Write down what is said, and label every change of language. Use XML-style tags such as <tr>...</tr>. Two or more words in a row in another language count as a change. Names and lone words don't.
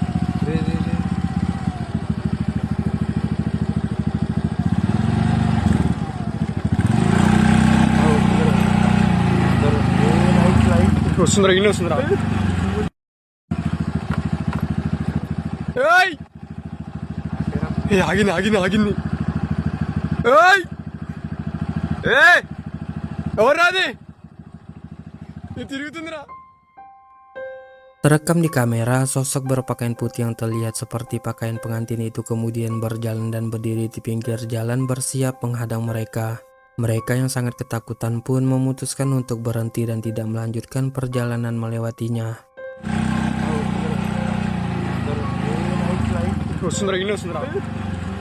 <te>వస్తుందిరా ఇన్ని వస్తుందిరా ఆగింది ఎవరు రాది తిరుగుతుందిరా.</te> <id>Terekam di kamera, sosok berpakaian putih yang terlihat seperti pakaian pengantin itu kemudian berjalan dan berdiri di pinggir jalan bersiap menghadang mereka. Mereka yang sangat ketakutan pun memutuskan untuk berhenti dan tidak melanjutkan perjalanan melewatinya.</id> <te>వస్తుందిరా ఇన్ని వస్తుందిరా</te>